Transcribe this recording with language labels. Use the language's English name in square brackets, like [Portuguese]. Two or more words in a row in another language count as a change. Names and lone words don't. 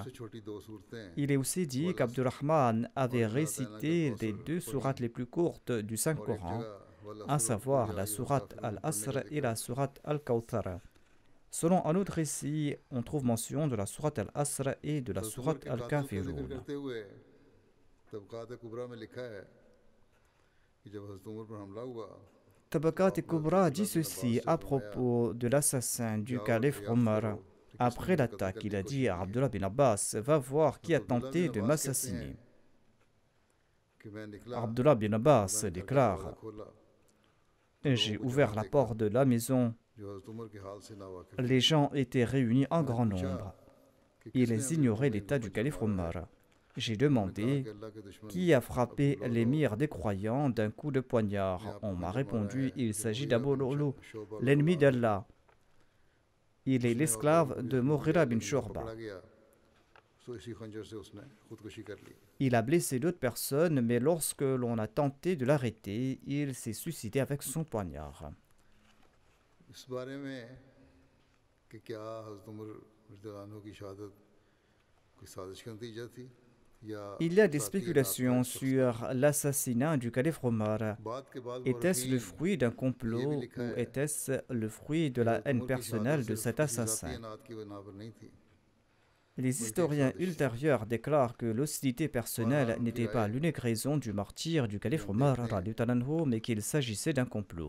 [French] Il est aussi dit qu'Abdurrahman avait récité les deux sourates les plus courtes du Saint-Coran, à savoir la sourate Al-Asr et la sourate Al-Kawthar. Selon un autre récit, on trouve mention de la sourate Al-Asr et de la sourate Al-Kafirun. [Urdu] کرتے ہوئے طبقات کبریٰ میں لکھا ہے کہ جب حضرت عمر پر حملہ ہوا [French] Tabaqat al-Kubra dit ceci à propos de l'assassin du calife Omar. Après l'attaque, il a dit à Abdullah bin Abbas, va voir qui a tenté de m'assassiner. [Urdu] کہ میں نکلا Abdullah bin Abbas میں [French] déclare, [Urdu] دروازہ کھولا [French] j'ai ouvert la porte de la maison. [Urdu] جو حضرت عمر کے حال سے ناواقف [French] Les gens étaient réunis en grand nombre. Ils ignoraient l'état du calife Omar. J'ai demandé [Urdu] کہ اللہ کے دشمن [French] qui a frappé l'émir des croyants d'un coup de poignard. On m'a répondu, il s'agit d'Abu Lu'lu, l'ennemi d'Allah. Il est l'esclave de Mughira bin Shurba. [Urdu] پکڑا گیا تو اسی خنجر سے اس نے خودکشی کر لی. [French] Il a blessé d'autres personnes, mais lorsque l'on a tenté de l'arrêter, il s'est suicidé avec son poignard. [Urdu] اس بارے میں کہ کیا حضرت عمر [Arabic] رضی اللہ عنہ [Urdu] کی شہادت کوئی سازش کا نتیجہ تھی [French] Il y a des spéculations sur l'assassinat du calife Omar. Était-ce le fruit d'un complot ou était-ce le fruit de la haine personnelle de cet assassin? Les historiens ultérieurs déclarent que l'hostilité personnelle n'était pas l'unique raison du martyre du calife Omar, mais qu'il s'agissait d'un complot.